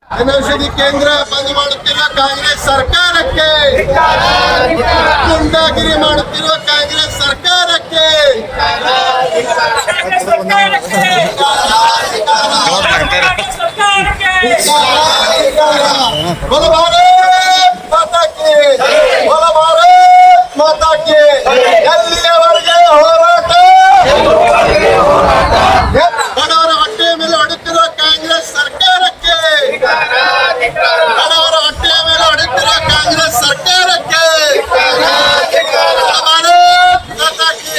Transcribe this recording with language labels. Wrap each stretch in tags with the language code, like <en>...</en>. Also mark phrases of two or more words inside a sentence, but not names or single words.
<kn>ಜನೌಷಧಿ ಕೇಂದ್ರ ಬಂದ್ ಮಾಡುತ್ತಿರುವ ಕಾಂಗ್ರೆಸ್ ಸರ್ಕಾರಕ್ಕೆ, ಗುಂಡಾಗಿರಿ ಮಾಡುತ್ತಿರುವ ಕಾಂಗ್ರೆಸ್ ಸರ್ಕಾರಕ್ಕೆ</kn> <hi>बोलो भारत माता की, बोलो भारत माता की।</hi> <kn>ಎಲ್ಲಿಯವರೆಗೆ ಹೋರಾಟ? ಬಡವರ ಹೊಟ್ಟೆ ಮೇಲೆ ಹೊಡೆತಿರುವ ಕಾಂಗ್ರೆಸ್ ಸರ್ಕಾರಕ್ಕೆ, ಬಡವರ ಹೊಟ್ಟೆ ಮೇಲೆ ಹೊಡೆತಿರುವ ಕಾಂಗ್ರೆಸ್ ಸರ್ಕಾರಕ್ಕೆ</kn> <hi>भारत माता की।</hi>